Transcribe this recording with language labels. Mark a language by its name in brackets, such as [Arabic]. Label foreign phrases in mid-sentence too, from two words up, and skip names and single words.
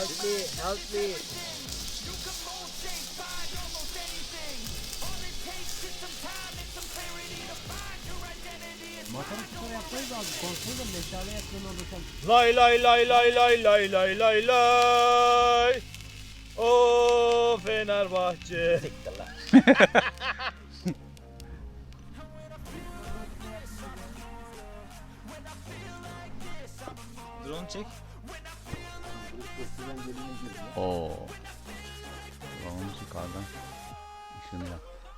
[English] Help me, help me. [Turkish] matematik yaksanız abi. Konuşsanız da meşale yakın anlatalım. Lay lay lay lay lay lay lay lay lay. O Fenerbahçe. Drone çek. Oo. Drone'umuz yukarıdan ışını yak.